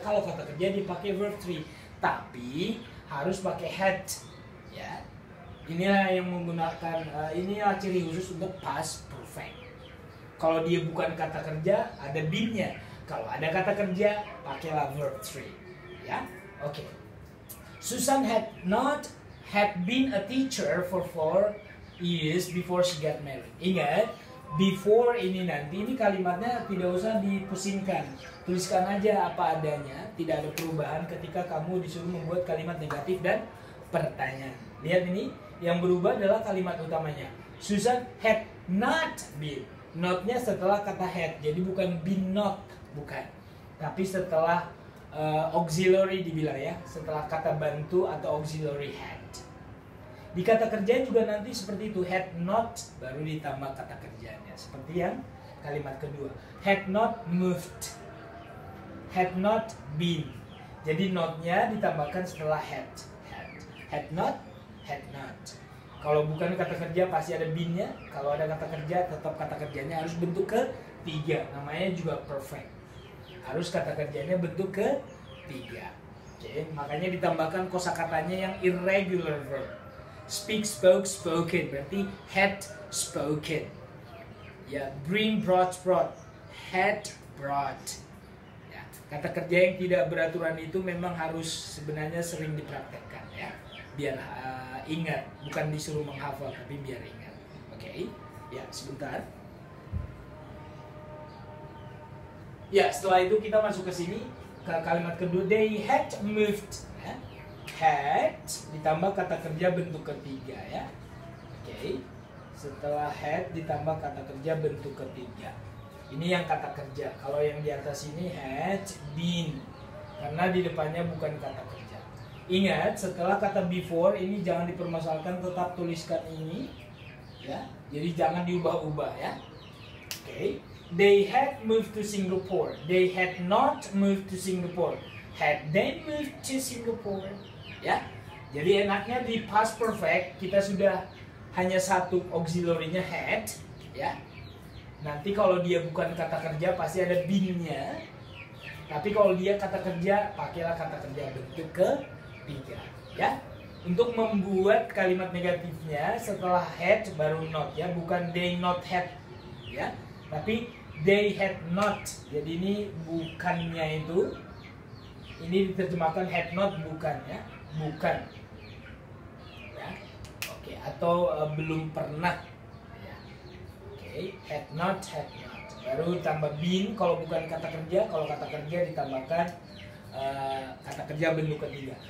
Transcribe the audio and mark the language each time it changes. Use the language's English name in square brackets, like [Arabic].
[Indonesian] Kalau kata kerja dipakai verb 3. Tapi harus pakai had ya. Inilah yang menggunakan, inilah ciri khusus untuk past perfect. Kalau dia bukan kata kerja, ada been-nya. Kalau ada kata kerja, pakailah verb 3. Ya, oke. [English] Susan had been a teacher for 4 years before she got married. [Indonesian] Ingat, before ini nanti, ini kalimatnya tidak usah dipusingkan. Tuliskan aja apa adanya, tidak ada perubahan ketika kamu disuruh membuat kalimat negatif dan pertanyaan. Lihat ini, yang berubah adalah kalimat utamanya. [English] Susan had not been. [Indonesian] Not-nya setelah kata had, jadi bukan been not, bukan. Tapi setelah auxiliary dibilang ya, setelah kata bantu atau auxiliary had. Di kata kerja juga nanti seperti itu, had not baru ditambah kata kerjanya. Seperti yang kalimat kedua, [English] had not moved, had not been. [Indonesian] Jadi not-nya ditambahkan setelah had. [English] Had not, had not. [Indonesian] Kalau bukan kata kerja pasti ada been-nya. Kalau ada kata kerja tetap kata kerjanya harus bentuk ketiga. Namanya juga perfect. Harus kata kerjanya bentuk ketiga. Oke, makanya ditambahkan kosakatanya yang irregular verb. [English] Speak, spoke, spoken. [Indonesian] Berarti [English] had spoken. Ya, bring, brought, brought. Had brought. [Indonesian] Ya, kata kerja yang tidak beraturan itu memang harus sebenarnya sering dipraktekkan ya. Biar ingat, bukan disuruh menghafal tapi biar ingat. Oke. Ya, sebentar. Ya, setelah itu kita masuk ke sini ke kalimat kedua, [English] they had moved [Indonesian] ya. Had ditambah kata kerja bentuk ketiga ya. Oke. Setelah had ditambah kata kerja bentuk ketiga. Ini yang kata kerja. Kalau yang di atas ini had been, karena di depannya bukan kata kerja. Ingat, setelah kata before ini jangan dipermasalahkan, tetap tuliskan ini ya. Jadi jangan diubah-ubah ya. Oke. [English] They had moved to Singapore. They had not moved to Singapore. Had they moved to Singapore? [Indonesian] Ya. Jadi enaknya di past perfect kita sudah hanya satu auxiliary-nya had ya. Nanti kalau dia bukan kata kerja pasti ada been-nya. Tapi kalau dia kata kerja, pakailah kata kerja bentuk ketiga ya. Untuk membuat kalimat negatifnya setelah had baru not ya, bukan [English] they not had [Indonesian] ya, tapi [English] they had not. [Indonesian] Jadi ini bukannya itu, ini diterjemahkan had not bukan ya, bukan ya. Oke, atau belum pernah ya. Oke, had not, baru tambah been kalau bukan kata kerja, kalau kata kerja ditambahkan kata kerja bentuk ketiga.